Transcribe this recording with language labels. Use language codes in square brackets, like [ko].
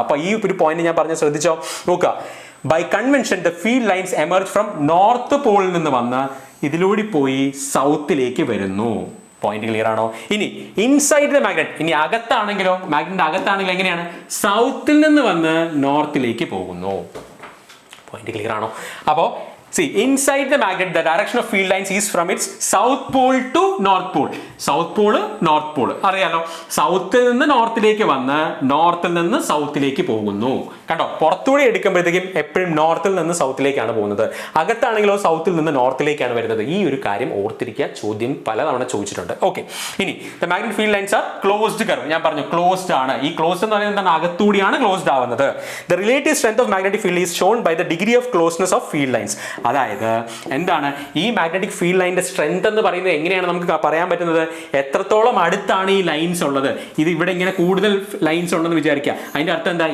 [ml] അപ്പൊ ഈ ഒരു പോയിന്റ് ഞാൻ പറഞ്ഞ ശ്രദ്ധിച്ചോ? നോക്കുക, [en] by convention the field lines emerge from north [ml] പോളിൽ നിന്ന് വന്ന് ഇതിലൂടെ പോയി സൗത്തിലേക്ക് വരുന്നു. പോയിന്റ് ക്ലിയർ ആണോ? ഇനി [en] inside the magnet, [ml] ഇനി അകത്താണെങ്കിലോ, മാഗ്നറ്റിന്റെ അകത്താണെങ്കിലും എങ്ങനെയാണ്? സൗത്തിൽ നിന്ന് വന്ന് നോർത്തിലേക്ക് പോകുന്നു. പോയിന്റ് ക്ലിയർ ആണോ? അപ്പോൾ [en] see, inside the magnet, the direction of field lines is from its south pole to north pole. South pole, north pole. [ml] അറിയാലോ, സൗത്തിൽ നിന്ന് നോർത്തിലേക്ക് വന്ന് നോർത്തിൽ നിന്ന് സൗത്തിലേക്ക് പോകുന്നു. കണ്ടോ, പുറത്തൂടെ എടുക്കുമ്പോഴത്തേക്കും എപ്പോഴും നോർത്തിൽ നിന്ന് സൗത്തിലേക്കാണ് പോകുന്നത്. അകത്താണെങ്കിലോ സൗത്തിൽ നിന്ന് നോർത്തിലേക്കാണ് വരുന്നത്. ഈ ഒരു കാര്യം ഓർത്തിരിക്കുക, ചോദ്യം പലതവണ ചോദിച്ചിട്ടുണ്ട്. ഓക്കെ, ഇനി [en] the magnetic field lines are closed curve. [ml] ഞാൻ പറഞ്ഞു ക്ലോസ്ഡ് ആണ്. ഈ ക്ലോസ്ഡ് എന്ന് പറയുന്നത് എന്താണ്? അകത്തൂടിയാണ് ക്ലോസ്ഡ് ആവുന്നത്. [en] The relative strength of magnetic field is shown by the degree of closeness of field lines. [ml] അതായത് എന്താണ് ഈ മാഗ്നറ്റിക് ഫീൽഡ് ലൈനിന്റെ സ്ട്രെങ്ത് എന്ന് പറയുന്നത് എങ്ങനെയാണ് നമുക്ക് പറയാൻ പറ്റുന്നത്? എത്രത്തോളം അടുത്താണ് ഈ ലൈൻസ് ഉള്ളത്. ഇത് ഇവിടെ ഇങ്ങനെ കൂടുതൽ ലൈൻസ് ഉണ്ടെന്ന് വിചാരിക്കുക. അതിന്റെ അർത്ഥം എന്താ?